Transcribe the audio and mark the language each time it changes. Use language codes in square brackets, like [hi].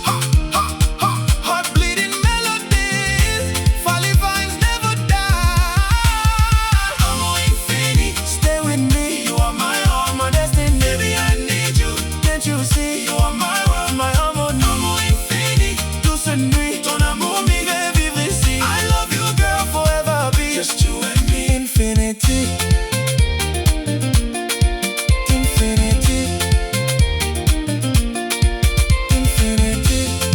[en] Ha, ha, ha. Heart bleeding melodies. Fally vibes never die. [fr] Amour infini, [en] stay with me. You are my heart, my destiny. Baby, I need you, can't you see? You are my world, my harmony. [fr] Amour infini, douce nuit, ton amour me fait vivre ici. [en] I love you girl, forever I'll be just you and me. Infinity, infinity, infinity.